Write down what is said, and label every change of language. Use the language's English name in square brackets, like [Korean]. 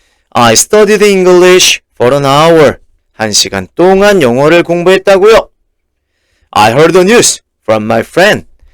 [English] I studied English for an hour. [Korean] 1시간 동안 영어를 공부했다고요. [English] I heard the news from my friend.